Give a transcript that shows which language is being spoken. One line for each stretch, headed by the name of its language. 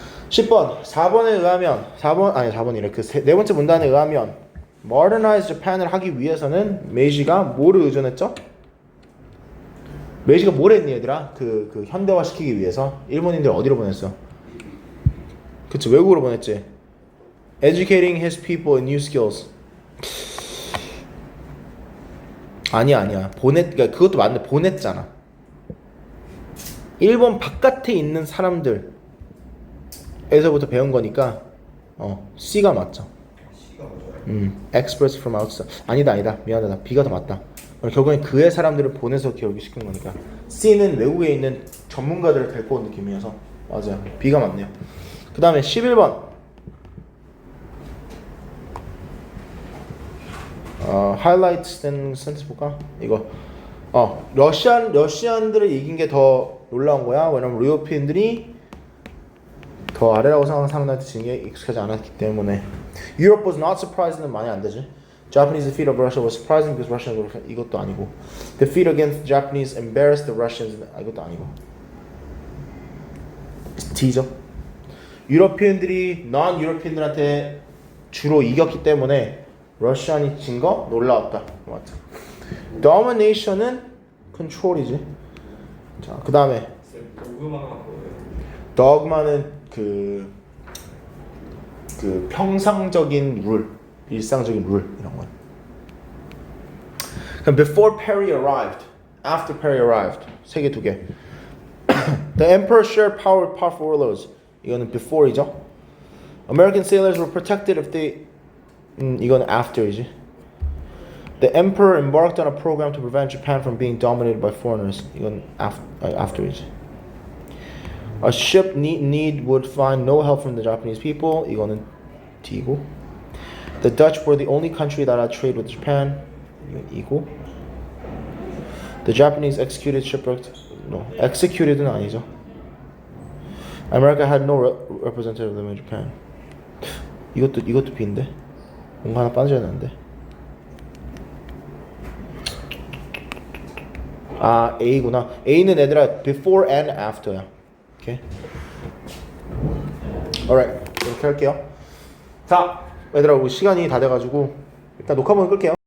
Korean: 10번 4번에 의하면 4번이래. 그 네 번째 문단에 의하면 Modernize Japan을 하기 위해서는 메이지가 뭐를 의존했죠? 메이지가 뭘 했니 얘들아? 그 현대화 시키기 위해서 일본인들 어디로 보냈어? 그치, 외국으로 보냈지.
English: Educating his people in new skills.
Korean: 아니야. 그러니까 그것도 맞는데 보냈잖아. 일본 바깥에 있는 사람들 에서부터 배운 거니까 C가 맞죠. C가 뭐죠?
English: express from outside.
Korean: 아니다. 미안하다. B가 더 맞다. 결국엔 그의 사람들을 보내서 기억이 시킨 거니까. C는 외국에 있는 전문가들을 데리고 온 느낌이어서 맞아요. B가 맞네요. 그 다음에 11번. highlights 된 센텐스 볼까? 이거. 러시안들을 이긴 게 더 놀라운 거야. 왜냐면 유로피언들이 더 아래라고 생각하는 사람들한테 지는 게 익숙하지 않았기 때문에.
English: Europe was not surprising는
Korean: 많이 안 되지.
English: Japanese defeat of Russia was surprising because Russians were
Korean: 이것도 아니고.
English: Defeat against Japanese embarrassed the Russians 이것도 아니고.
Korean: D죠. 유로피언들이 non-유로피언들한테 주로 이겼기 때문에 러시안이 진 거 놀라웠다. 맞다. Domination은 control이지. 자, 그 다음에 도그마가 뭐예요? dogma는 그 평상적인 룰, 일상적인 룰 이런 거.
English: 그럼 before Perry arrived, after Perry arrived
Korean: 세 개 두 개.
English: The emperor shared power with powerful warlords.
Korean: 이거는 before이죠.
English: American sailors were protected if they
Korean: 이건 after이지.
English: The emperor embarked on a program to prevent Japan from being dominated by foreigners.
Korean: 이건 after이지.
English: A ship need would find no help from the Japanese people.
Korean: 이거는 D고.
English: The Dutch were the only country that had trade with Japan.
Korean: 이건 E고.
English: The Japanese executed shipwrecked.
Korean: No, executed는 아니죠.
English: America had no representative of them in Japan.
Korean: 이것도 B인데. 뭔가 하나 빠져야 되는데. A구나. A는 얘들아
English: before and after
Korean: 야. 오케이. alright. 이렇게 할게요. 자, 얘들아 우리 시간이 다 돼가지고 일단 녹화 한번 끌게요.